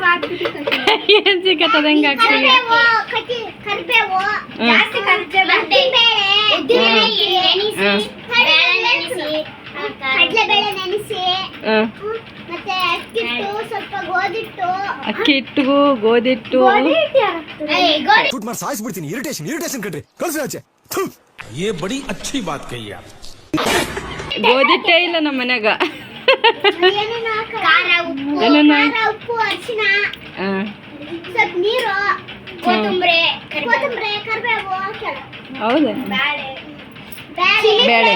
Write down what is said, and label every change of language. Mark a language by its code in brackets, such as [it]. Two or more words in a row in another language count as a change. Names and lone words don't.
[kn] ಏನು ಸಿಕ್ಕತ್ತದ ಹೆಂಗೆ ಹಾಕ್ತೀವಿ? ಅಕ್ಕಿ ಹಿಟ್ಟು, ಗೋಧಿಟ್ಟು. ಸಾಯಿಸ್ಬಿಡ್ತೀನಿ. ಇರಿಟೇಷನ್ ಕಣ್ರಿ, ಕಳ್ಸಿ ಆಚೆ. [hi] ये बड़ी अच्छी बात कही आप. [kn] ಗೋಧಿಟ್ಟೇ ಇಲ್ಲ ನಮ್ಮ ಮನ್ಯಾಗ. ಉಪ್ಪು, ಅರಿಶಿನ, ಸ್ವಲ್ಪ ನೀರು, ಕೊತ್ತಂಬರಿ, ಕರಿಬೇವು, ಹೌದಾ? ಬೇಳೆ